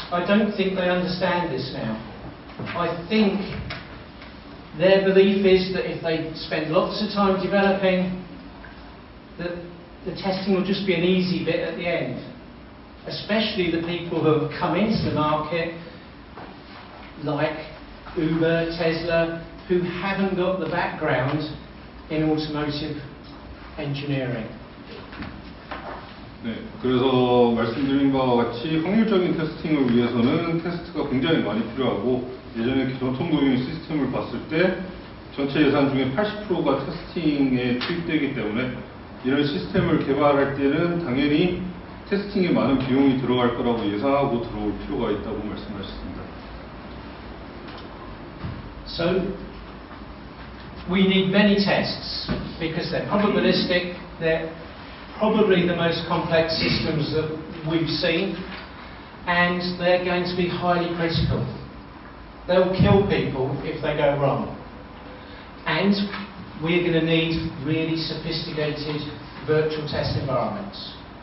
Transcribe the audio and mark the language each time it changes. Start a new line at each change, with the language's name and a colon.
English: I don't think they understand this now. I think their belief is that if they spend lots of time developing, that the testing will just be an easy bit at the end. Especially the people who have come into the market, like Uber, Tesla, who haven't got the background in automotive engineering.
Korean: 네, 그래서 말씀드린 바와 같이 확률적인 테스팅을 위해서는 테스트가 굉장히 많이 필요하고 예전에 전통적인 시스템을 봤을 때 전체 예산 중에 80%가 테스팅에 투입되기 때문에 이런 시스템을 개발할 때는 당연히 테스팅에 많은 비용이 들어갈 거라고 예상하고 들어올 필요가 있다고 말씀하셨습니다.
English: So, we need many tests because they're probabilistic, they're probably the most complex systems that we've seen, and they're going to be highly critical. They'll kill people if they go wrong. And we're going to need really sophisticated virtual test environments.